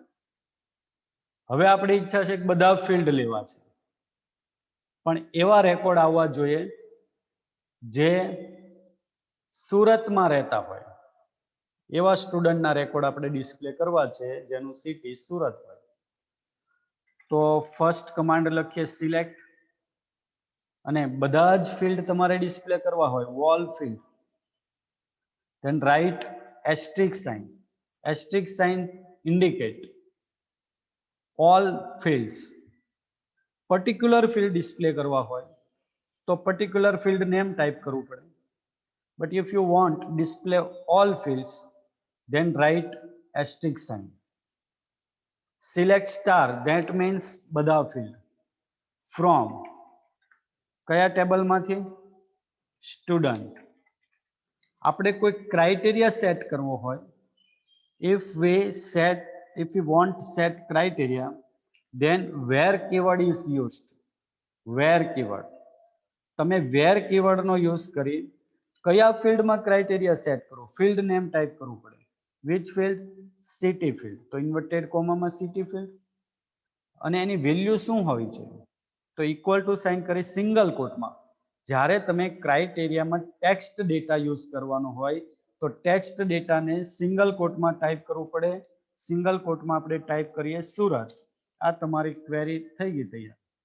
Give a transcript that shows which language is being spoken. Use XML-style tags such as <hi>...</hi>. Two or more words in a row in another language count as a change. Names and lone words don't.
<gu>હવે આપણી ઈચ્છા છે કે બધા ફિલ્ડ લેવા છે, પણ એવા રેકોર્ડ આવવા જોઈએ જે સુરતમાં રહેતા હોય. એવા સ્ટુડન્ટના રેકોર્ડ આપણે ડિસ્પ્લે કરવા છે જેનું સિટી સુરત હોય. તો</gu> <en>first command</en> <gu>લખીએ સિલેક્ટ. અને બધા જ ફિલ્ડ તમારે ડિસ્પ્લે કરવા હોય,</gu> <en>whole field, then write asterisk sign. Asterisk sign indicate all fields. particular field display</en> <gu>કરવા હોય તો</gu> <en>particular field name type</en> <gu>કરવું પડે.</gu> <en>But if you want display all fields then write asterisk sign. select star that means</en> <gu>બધા ફિલ્ડ. ફ્રોમ કયા ટેબલમાંથી? સ્ટુડન્ટ. આપણે કોઈ ક્રાઇટેરિયા સેટ કરવો હોય,</gu> <en>if we want set criteria, then where keyword is used. where keyword.</en> <gu>તમે</gu> <en>where keyword</en> <gu>નો યુઝ કરી કયા ફિલ્ડમાં ક્રાઇટેરિયા સેટ કરો?</gu> <en>field name</en> <gu>ટાઈપ કરવું પડે.</gu> <en>which field? city field.</en> <gu>તો ઇન્વર્ટેડ કોમામાં</gu> <en>city field.</en> <gu>અને એની વેલ્યુ શું હોવી જોઈએ? તો</gu> <en>equal to sign</en> <gu>કરી સિંગલ કોટમાં. જ્યારે તમે ક્રાઇટેરિયામાં</gu> <en>text data</en> <gu>યુઝ કરવાનો હોય તો</gu> <en>text data-ને</en> <gu>સિંગલ કોટમાં ટાઈપ કરવું પડે. સિંગલ કોટમાં આપણે ટાઈપ કરીએ સુરત. આ તમારી ક્વેરી થઈ ગઈ તૈયાર.</gu>